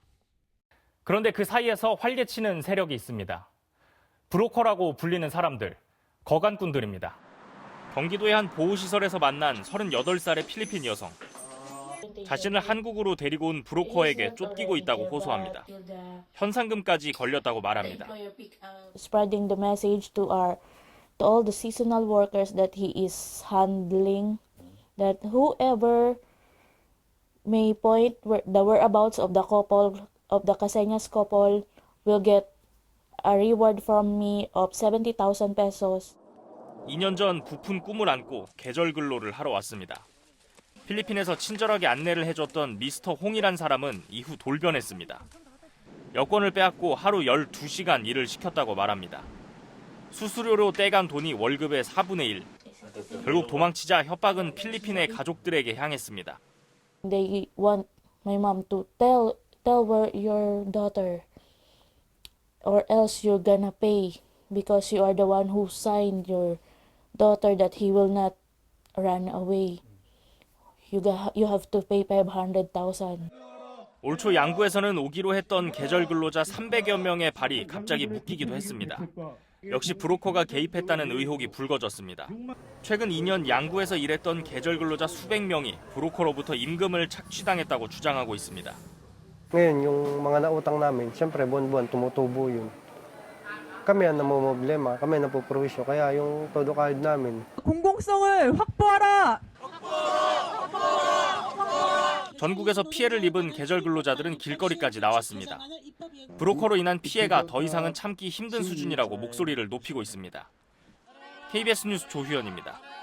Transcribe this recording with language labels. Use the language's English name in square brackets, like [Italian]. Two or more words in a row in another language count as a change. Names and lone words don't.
[Korean] 그런데 그 사이에서 활개치는 세력이 있습니다. 브로커라고 불리는 사람들, 거간꾼들입니다. 경기도의 한 보호시설에서 만난 38살의 필리핀 여성. 자신을 한국으로 데리고 온 브로커에게 쫓기고 있다고 호소합니다. 현상금까지 걸렸다고 말합니다. [English] Spreading the message to our to all the seasonal workers that he is handling, that whoever may point the whereabouts of the couple, of the Caseñas couple, will get a reward from me of 70,000 pesos. [Korean] 2년 전 부푼 꿈을 안고 계절 근로를 하러 왔습니다. 필리핀에서 친절하게 안내를 해줬던 미스터 홍이란 사람은 이후 돌변했습니다. 여권을 빼앗고 하루 12시간 일을 시켰다고 말합니다. 수수료로 떼간 돈이 월급의 4분의 1. 결국 도망치자 협박은 필리핀의 가족들에게 향했습니다. [English] They want my mom to tell where your daughter, or else you're gonna pay because you are the one who signed your daughter that he will not run away. You have to pay 500,000. [Korean] 올 초 양구에서는 오기로 했던 계절 근로자 300여 명의 발이 갑자기 묶이기도 했습니다. 역시 브로커가 개입했다는 의혹이 불거졌습니다. 최근 2년 양구에서 일했던 계절 근로자 수백 명이 브로커로부터 임금을 착취당했다고 주장하고 있습니다. [Filipino] Ngayon, yung mga nautang namin, siyempre buwan-buwan tumutubo yun. Kami ang namumblema, kami ang napuprovisyo, kaya yung todo kahit namin. [Korean] 공공성을 확보하라! 전국에서 피해를 입은 계절 근로자들은 길거리까지 나왔습니다. 브로커로 인한 피해가 더 이상은 참기 힘든 수준이라고 목소리를 높이고 있습니다. KBS 뉴스 조휴연입니다.